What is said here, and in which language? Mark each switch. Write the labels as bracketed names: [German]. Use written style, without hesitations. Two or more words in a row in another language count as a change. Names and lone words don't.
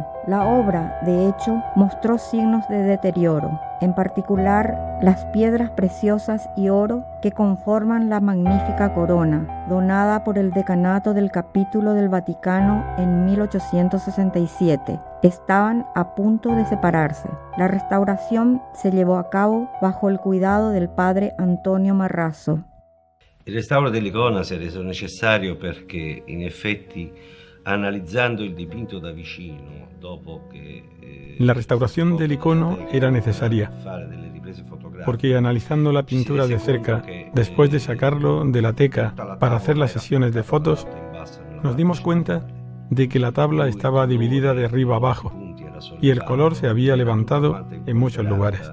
[Spanish] La obra, de hecho, mostró signos de deterioro, en particular las piedras preciosas y oro que conforman la magnífica corona, donada por el decanato del Capítulo del Vaticano en 1867. Estaban a punto de separarse. La restauración se llevò a cabo bajo el cuidado del padre Antonio Marrazzo. [Italian] Il restauro dell'icona si è reso necessario perché, in effetti, analizzando il dipinto da vicino, dopo che [Spanish] la restauración del icono era necesaria, porque analizando la pintura de cerca, después de sacarlo de la teca para hacer las sesiones de fotos, nos dimos cuenta de que la tabla estaba dividida de arriba a abajo y el color se había levantado en muchos lugares.